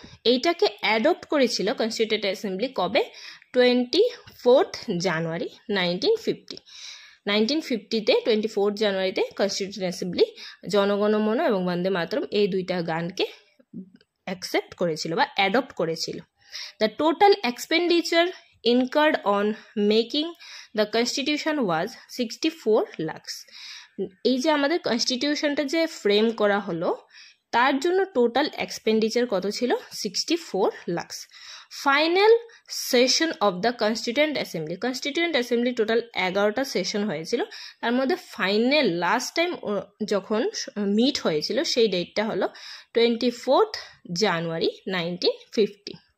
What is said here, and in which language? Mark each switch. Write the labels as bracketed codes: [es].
[bn] এইটাকে অ্যাডপ্ট করেছিল constituent assembly কবে? 24 জানুয়ারি 1950। 1950-তে 24 জানুয়ারিতে কনস্টিটিউয়েন্ট অ্যাসেম্বলি জনগণমন এবং বন্দে মাতরম এই দুইটা গানকে অ্যাকসেপ্ট করেছিল বা অ্যাডপ্ট করেছিল। [en] The total expenditure incurred on making the constitution was 64 lakhs. [bn] এই যে আমাদের কনস্টিটিউশনটা যে ফ্রেম করা হলো তার জন্য টোটাল এক্সপেন্ডিচার কত ছিল? 64 lakhs. [en] final session of the constituent assembly, [bn] constituent assembly total 11টা session হয়েছিল, তার মধ্যে ফাইনাল লাস্ট টাইম যখন মিট হয়েছিল সেই ডেটটা হলো 24 জানুয়ারি 1950।